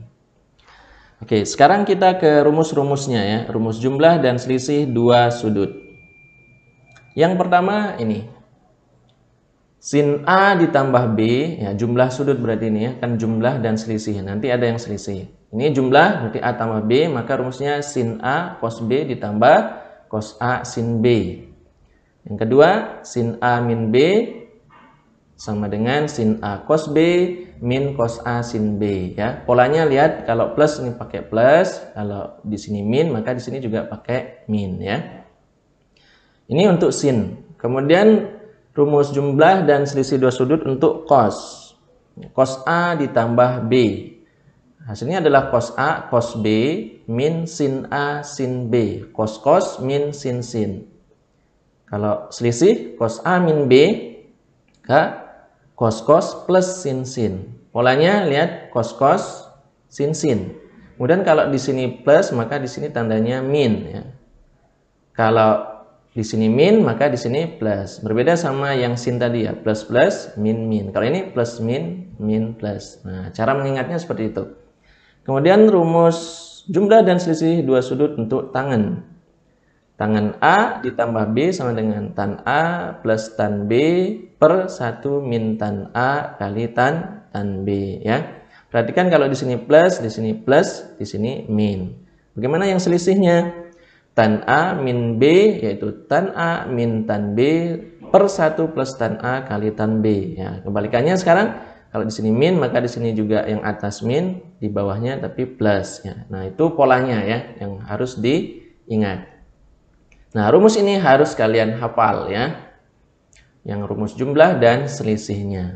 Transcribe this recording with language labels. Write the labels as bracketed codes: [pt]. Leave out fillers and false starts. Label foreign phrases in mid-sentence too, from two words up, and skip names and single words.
[id] Oke, sekarang kita ke rumus-rumusnya ya, rumus jumlah dan selisih dua sudut. Yang pertama ini, sin A ditambah B, ya jumlah sudut berarti ini ya, kan jumlah dan selisih, nanti ada yang selisih. Ini jumlah berarti A tambah B, maka rumusnya sin A cos B ditambah cos A sin B. Yang kedua, sin A min B sama dengan sin A cos B min cos A sin B ya. Polanya lihat, kalau plus ini pakai plus, kalau di sini min maka di sini juga pakai min ya. Ini untuk sin. Kemudian rumus jumlah dan selisih dua sudut untuk cos. Cos A ditambah B. Hasilnya adalah cos A cos B min sin A sin B. Cos cos min sin sin. Kalau selisih cos A min B ke cos cos plus sin sin. Polanya lihat cos cos sin sin. Kemudian kalau di sini plus maka di sini tandanya min ya. Kalau di sini min maka di sini plus. Berbeda sama yang sin tadi ya, plus plus min min. Kalau ini plus min min plus. Nah, cara mengingatnya seperti itu. Kemudian rumus jumlah dan selisih dua sudut untuk tangan. Tangan A ditambah B sama dengan tan A plus tan B per 1 min tan A kali tan B ya. Perhatikan kalau di sini plus, di sini min. Bagaimana yang selisihnya? Tan A min B yaitu tan A min tan B per 1 plus tan A kali tan B. Ya, kebalikannya sekarang kalau di sini min maka di sini juga yang atas min, di bawahnya tapi plus ya. Nah, itu polanya ya yang harus diingat. Nah, rumus ini harus kalian hafal ya. Yang rumus jumlah dan selisihnya.